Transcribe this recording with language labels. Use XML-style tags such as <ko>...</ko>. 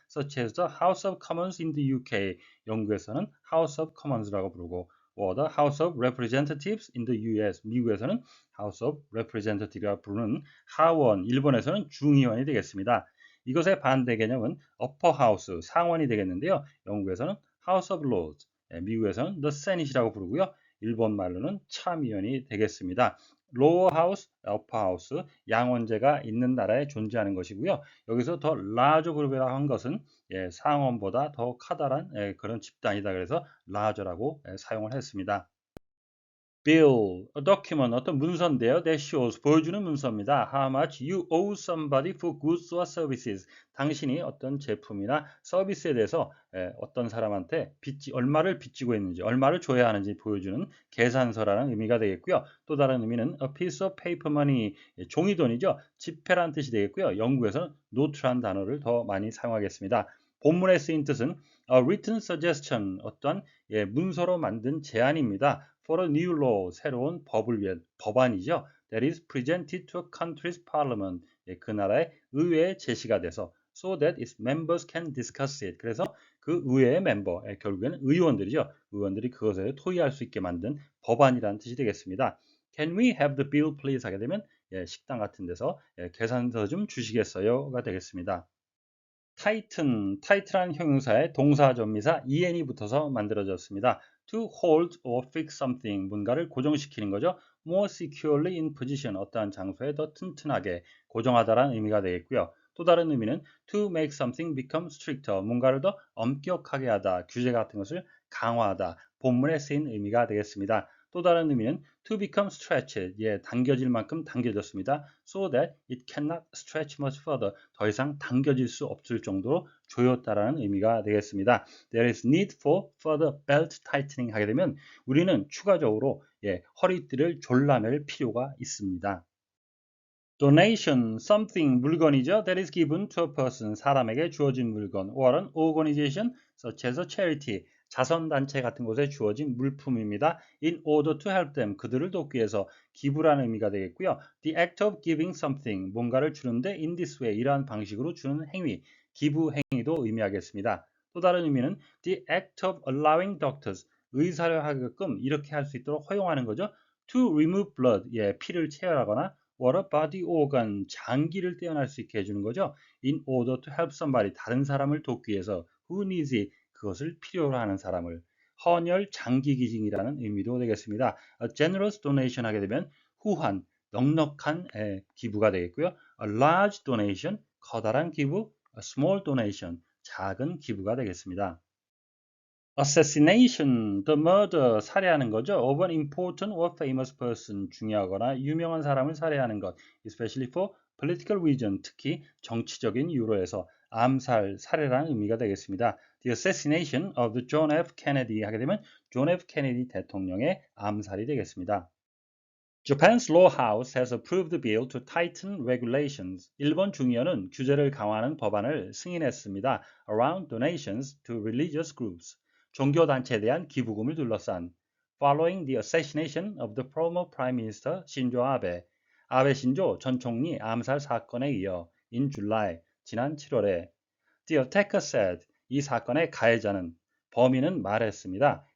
<en>Such as the House of Commons in the UK,</en> <ko>영국에서는 House of Commons라고 부르고</ko> <en>or the House of Representatives in the US,</en> <ko>미국에서는 House of Representative라고 부르는 하원, 일본에서는 중의원이 되겠습니다. 이것의 반대 개념은 upper house, 상원이 되겠는데요. 영국에서는 House of Lords, 미국에서는 the Senate이라고 부르고요. 일본 말로는 참의원이 되겠습니다. lower house, upper house, 양원제가 있는 나라에 존재하는 것이고요. 여기서 더 large group이라고 한 것은 상원보다 더 커다란 그런 집단이다. 그래서 large라고 사용을 했습니다.</ko> <en>bill, a document,</en> <ko>어떤 문서인데요.</ko> <en>that shows,</en> <ko>보여주는 문서입니다.</ko> <en>How much you owe somebody for goods or services.</en> <ko>당신이 어떤 제품이나 서비스에 대해서 어떤 사람한테 얼마를 빚지고 있는지, 얼마를 줘야 하는지 보여주는 계산서라는 의미가 되겠고요. 또 다른 의미는</ko> <en>a piece of paper money,</en> <ko>종이돈이죠. 지폐란 뜻이 되겠고요. 영국에서는 note란 단어를 더 많이 사용하겠습니다. 본문에 쓰인 뜻은</ko> <en>a written suggestion,</en> <ko>어떤 문서로 만든 제안입니다.</ko> <en>for a new law,</en> <ko>새로운 법을 위한 법안이죠.</ko> <en>that is presented to a country's parliament,</en> <ko>그 나라의 의회에 제시가 돼서</ko> <en>so that its members can discuss it.</en> <ko>그래서 그 의회의 멤버, 결국에는 의원들이죠. 의원들이 그것에 토의할 수 있게 만든 법안이라는 뜻이 되겠습니다.</ko> <en>Can we have the bill please</en> <ko>하게 되면 식당 같은 데서 계산서 좀 주시겠어요가 되겠습니다. tight라는 형용사에 동사 전미사 en이 붙어서 만들어졌습니다.</ko> <en>to hold or fix something,</en> <ko>뭔가를 고정시키는 거죠.</ko> <en>more securely in position,</en> <ko>어떠한 장소에 더 튼튼하게 고정하다라는 의미가 되겠고요. 또 다른 의미는</ko> <en>to make something become stricter,</en> <ko>뭔가를 더 엄격하게 하다, 규제 같은 것을 강화하다, 본문에 쓰인 의미가 되겠습니다. 또 다른 의미는</ko> <en>to become stretched,</en> <ko>당겨질 만큼 당겨졌습니다.</ko> <en>so that it cannot stretch much further,</en> <ko>더 이상 당겨질 수 없을 정도로 조였다라는 의미가 되겠습니다.</ko> <en>There is need for further belt tightening</en> <ko>하게 되면 우리는 추가적으로 허리띠를 졸라맬 필요가 있습니다.</ko> <en>Donation, something,</en> <ko>물건이죠.</ko> <en>That is given to a person,</en> <ko>사람에게 주어진 물건.</ko> <en>or an organization, such as a charity,</en> <ko>자선단체 같은 곳에 주어진 물품입니다.</ko> <en>In order to help them,</en> <ko>그들을 돕기 위해서 기부라는 의미가 되겠고요.</ko> <en>The act of giving something,</en> <ko>뭔가를 주는데</ko> <en>in this way,</en> <ko>이러한 방식으로 주는 행위, 기부 행위도 의미하겠습니다. 또 다른 의미는</ko> <en>the act of allowing doctors,</en> <ko>의사를 하게끔 이렇게 할 수 있도록 허용하는 거죠.</ko> <en>To remove blood,</en> <ko>피를 체열하거나</ko> <en>or a body organ,</en> <ko>장기를 떼어낼 수 있게 해주는 거죠.</ko> <en>In order to help somebody,</en> <ko>다른 사람을 돕기 위해서</ko> <en>who needs it,</en> <ko>그것을 필요로 하는 사람을. 헌혈 장기 기증이라는 의미도 되겠습니다.</ko> <en>A generous donation</en> <ko>하게 되면 후한, 넉넉한 기부가 되겠고요.</ko> <en>A large donation,</en> <ko>커다란 기부.</ko> <en>A small donation,</en> <ko>작은 기부가 되겠습니다.</ko> <en>Assassination, the murder,</en> <ko>살해하는 거죠.</ko> <en>Of an important or famous person,</en> <ko>중요하거나 유명한 사람을 살해하는 것.</ko> <en>Especially for political reason,</en> <ko>특히 정치적인 이유로 해서 암살, 살해라는 의미가 되겠습니다.</ko> <en>The assassination of the John F.</en> <ko>Kennedy 하게 되면 존 F. 케네디 대통령의 암살이 되겠습니다.</ko> <en>Japan's law house has approved the bill to tighten regulations.</en> <ko>일본 중의원은 규제를 강화하는 법안을 승인했습니다.</ko> <en>Around donations to religious groups.</en> <ko>종교단체에 대한 기부금을 둘러싼</ko> <en>following the assassination of the former Prime Minister</en> <ko>신조 아베, 아베 신조 전 총리 암살 사건에 이어</ko> <en>in July,</en> <ko>지난 7월에</ko> <en>the attacker said,</en> <ko>이 사건의 가해자는, 범인은 말했습니다.</ko>